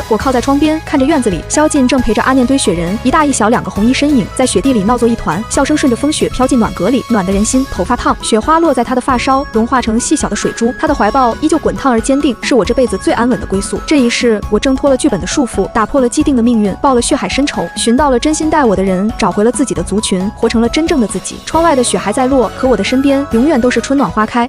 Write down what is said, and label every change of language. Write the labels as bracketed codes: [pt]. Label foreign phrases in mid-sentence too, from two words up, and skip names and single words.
[zh] 我靠在窗邊，看着院子裡，蕭勁正陪着阿念堆雪人，一大一小2個紅衣身影在雪地裡鬧作一團，笑聲順着風雪飄進暖閣裡，暖得人心。頭髮燙，雪花落在他的髮梢，融化成細小的水珠。他的懷抱依舊滾燙而堅定，是我這輩子最安穩的歸宿。這一世，我掙脫了劇本的束縛，打破了既定的命運，報了血海深仇，尋到了真心待我的人，找回了自己的族群，活成了真正的自己。窗外的雪還在落，可我的身邊永遠都是春暖花開。